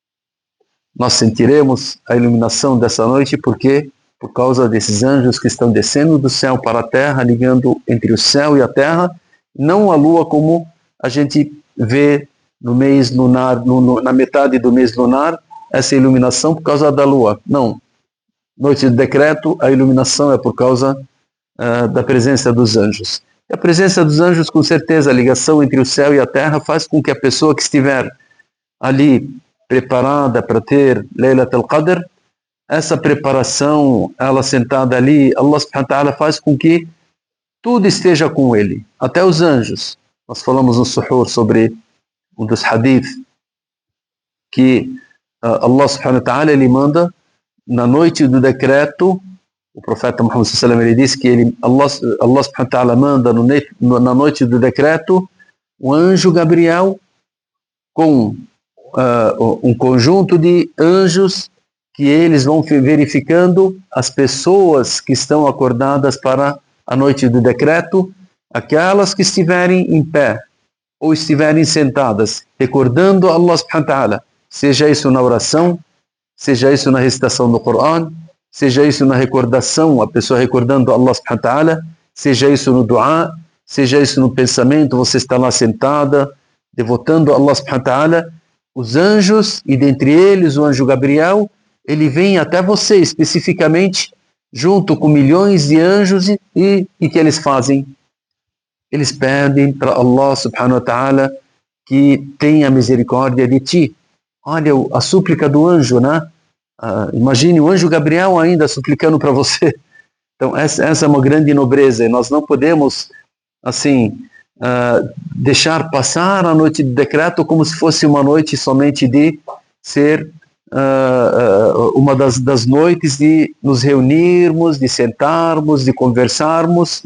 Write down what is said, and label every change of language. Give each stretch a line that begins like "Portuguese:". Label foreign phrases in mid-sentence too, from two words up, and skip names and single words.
Portuguese: Nós sentiremos a iluminação dessa noite porque por causa desses anjos que estão descendo do céu para a terra, ligando entre o céu e a terra, não a lua como a gente vê no mês lunar, na metade do mês lunar, essa iluminação por causa da lua. Não. Noite do decreto, a iluminação é por causa da presença dos anjos. E a presença dos anjos, com certeza, a ligação entre o céu e a terra faz com que a pessoa que estiver ali preparada para ter Laylat al-Qadr, essa preparação, ela sentada ali,
Arabic: الله سبحانه وتعالى
Portuguese: faz com que tudo esteja com ele, até os anjos. Nós falamos no Suhur sobre um dos hadith que
Arabic: الله سبحانه وتعالى
Portuguese: ele manda na noite do decreto. O profeta Muhammad
Arabic: صلى الله عليه وسلم
Portuguese: ele disse que
Arabic: الله سبحانه وتعالى
Portuguese: manda na noite do decreto o anjo Gabriel com um conjunto de anjos que eles vão verificando as pessoas que estão acordadas para a noite do decreto, aquelas que estiverem em pé ou estiverem sentadas, recordando
Arabic: الله سبحانه وتعالى,
Portuguese: seja isso na oração, seja isso na recitação do Coran, seja isso na recordação, a pessoa recordando
Arabic: الله سبحانه وتعالى,
Portuguese: seja isso no dua, seja isso no pensamento, você está lá sentada,
Arabic: devotando الله سبحانه وتعالى,
Portuguese: os anjos, e dentre eles o anjo Gabriel, ele vem até você especificamente, junto com milhões de anjos, e que eles fazem? Eles pedem para
Arabic: الله سبحانه وتعالى
Portuguese: que tenha misericórdia de ti. Olha a súplica do anjo, né? Imagine o anjo Gabriel ainda suplicando para você. Então essa é uma grande nobreza, e nós não podemos assim deixar passar a noite de decreto como se fosse uma noite somente de ser uma das noites de nos reunirmos, de sentarmos, de conversarmos.